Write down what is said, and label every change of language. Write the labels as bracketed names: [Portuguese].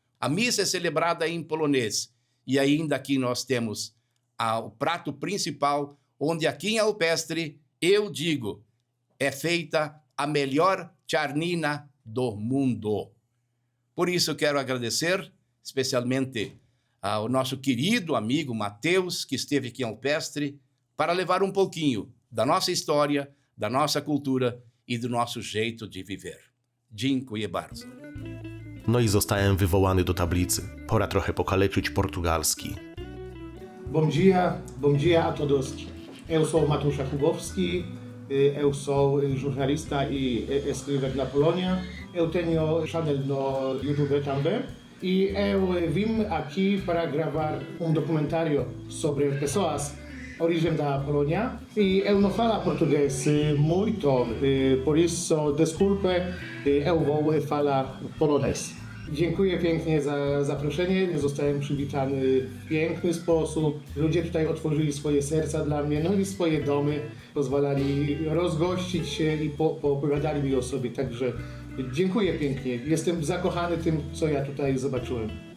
[Portuguese] A missa é celebrada em polonês e ainda aqui nós temos o prato principal, onde aqui em Alpestre, eu digo, é feita a melhor charnina do mundo. Por isso eu quero agradecer especialmente ao nosso querido amigo Mateus, que esteve aqui em Alpestre, para levar um pouquinho da nossa história, da nossa cultura e do nosso jeito de viver. [Polish] Dziękuję bardzo. No i zostałem wywołany do tablicy. Pora trochę pokaleczyć portugalski. [Portuguese] Bom dia a todos. Eu sou Matusza Kubowski, eu sou jornalista e escritor na Polônia. Eu tenho canal no YouTube também. E eu vim aqui para gravar documentário sobre pessoas origem da Polônia. E eu não falo português muito, por isso, desculpe, eu vou falar polonês. [Polish] Dziękuję pięknie za zaproszenie, zostałem przywitany w piękny sposób. Ludzie tutaj otworzyli swoje serca dla mnie, no i swoje domy, pozwalali rozgościć się i poopowiadali mi o sobie, także dziękuję pięknie. Jestem zakochany tym, co ja tutaj zobaczyłem.